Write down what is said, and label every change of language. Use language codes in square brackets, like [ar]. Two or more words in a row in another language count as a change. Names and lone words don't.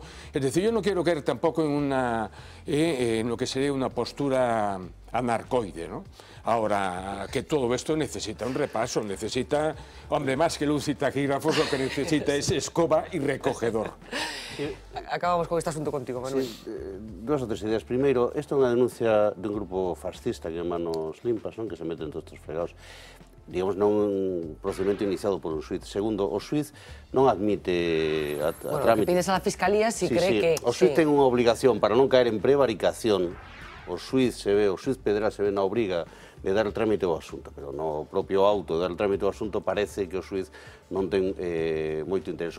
[es] Es decir, yo no quiero caer tampoco en lo que sería una postura anarcoide, ¿no? Ahora, que todo esto necesita un repaso, necesita, hombre, más que luz y taquígrafos, lo que necesita es escoba y recogedor. Acabamos con este asunto contigo, Manuel. [gl] Sí, dos ou tres ideas. Primeiro, isto é unha denuncia dun grupo fascista que é Manos Limpas, non? Que se meten todos estes fregados. Digamos, non un procedimento iniciado por un xuiz. Segundo, o xuiz non admite a trámite. [es] Que pides a la Fiscalía si cree que... [gl] O xuiz ten unha obligación para non caer en prevaricación. O xuiz Pedra se ve na obriga de dar o trámite ao asunto, pero no propio auto de dar o trámite ao asunto parece que o xuiz non ten moito interés.